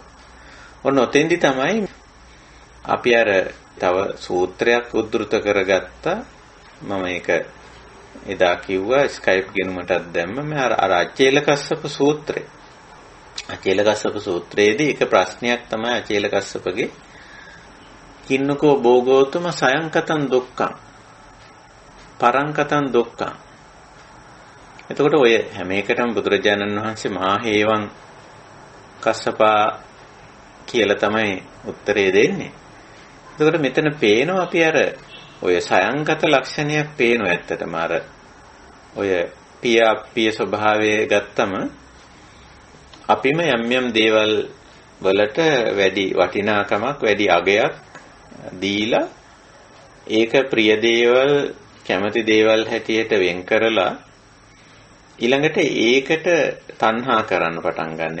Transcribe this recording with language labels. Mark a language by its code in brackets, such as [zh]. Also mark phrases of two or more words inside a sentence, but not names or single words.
[si] ඔන්න ඔතෙන්දි තමයි අපි තව සූත්‍රයක් උද්දෘත කරගත්තා. මම ඒක එදා කිව්වා ස්කයිප් ගෙනුමටත් දැම්ම අර අචේලකස්සප සූත්‍රය. අචේලකස්සප සූත්‍රයේදී එක ප්‍රශ්නයක් තමයි අචේලකස්සපගේ [pi] කින්නකෝ භෝගෝතම සයංකතං දුක්ඛං පරංකතං දුක්ඛං. [si] එතකොට ඔය හැම එකටම බුදුරජාණන් වහන්සේ [pi] මහා හේවං කස්සපා [si] කියලා තමයි උත්තරේ දෙන්නේ. එතකොට මෙතන පේනවා අපි ඔය සයංගත ලක්ෂණයක් පේනවා ඇත්තටම ඔය පිය ස්වභාවය ගත්තම අපිම යම් දේවල් වලට වැඩි වටිනාකමක් වැඩි අගයක් දීලා ඒක ප්‍රිය දේවල් කැමති දේවල් හැටියට වෙන් කරලා ඊළඟට ඒකට තණ්හා කරන්න පටන් ගන්න.